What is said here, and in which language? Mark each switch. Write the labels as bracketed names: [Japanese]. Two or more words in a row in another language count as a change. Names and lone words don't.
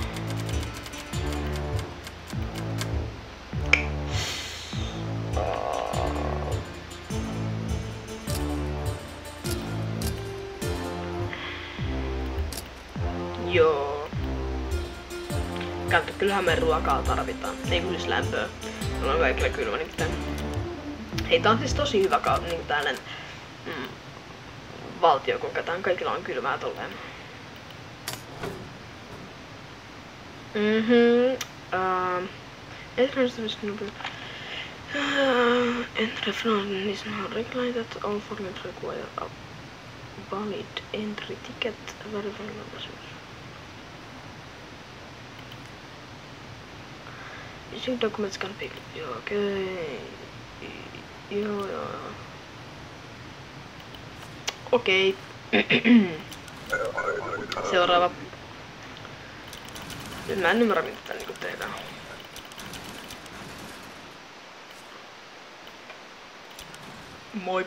[Finnish] Joo. Katso, kyllähän me ruokaa tarvitaan. Ei kun siis lämpöä. Mulla on kaikilla kylmä nimittäin. Hei, tää on siis tosi hyvä niin tällainen valtio, kun kaikilla on kylmää tolleen. [English] Entry from is not regulated. All formats require a valid entry ticket. Verify membership. Using documents can be... [Finnish] Joo, okei. Joo. Okei. Seuraava. Nyt mä en ymmärrä, mitä tää niinku tehdään. Moi.